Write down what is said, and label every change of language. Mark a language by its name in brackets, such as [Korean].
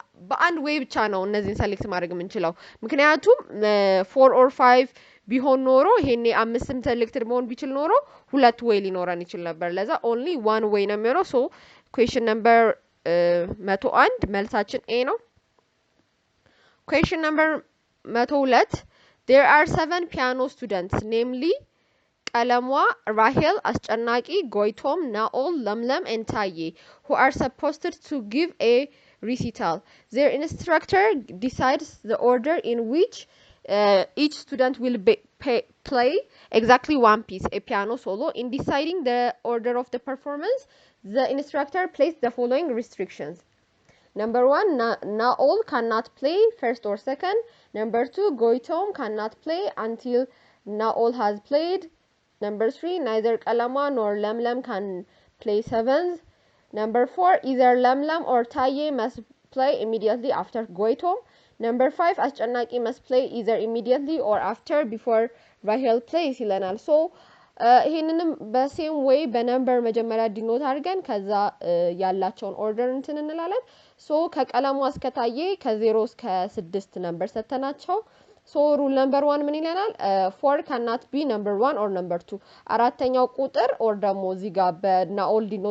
[Amharic] በአንድ ዌይ ብቻ ነው እነዚህን ሰሌክት ማድረግ የምንችለው። ምክንያቱም 4 or 5 ቢሆን ኖሮ ይሄኔ 5ም selected መሆን ቢችል ኖሮ 2 ዌይ ሊኖረን ይችል ነበር። ለዛ only 1 ዌይ ነው የሚሆነው። so question number 101 መልሳችን A ነው። question number [English] 102 there are 7 piano students namely Qalamwa, Rahel, Ascanaki, Goitom, Naol, Lamlam, and Taye, who are supposed to give a recital. Their instructor decides the order in which each student will play exactly one piece, a piano solo. In deciding the order of the performance, the instructor placed the following restrictions. Number 1, Naol cannot play first or second. Number 2, Goitom cannot play until Naol has played. Number 3, neither Qalama nor Lamlam can play seventh. Number 4, either Lamlam or Taye must play immediately after Goitom. Number 5, Ascanaki must play either immediately or after before Rahel plays [Amharic] ይለናል። So ይሄንንም በሴም ዌይ በነምበር መጀመሪያ ዲኖት አድርገን ከዛ ያላቸውን ኦርደር እንትን እንላለን። ሶ ከቀለሙ እስከ ታዬ ከ0 እስከ 6 ነምበር ሰተናቸው [English] So rule number 1 ምን ይለናል 4 cannot be number 1 or number 2 [Amharic] አራተኛው ቁጥር or ደግሞ እዚህ ጋር በናኦል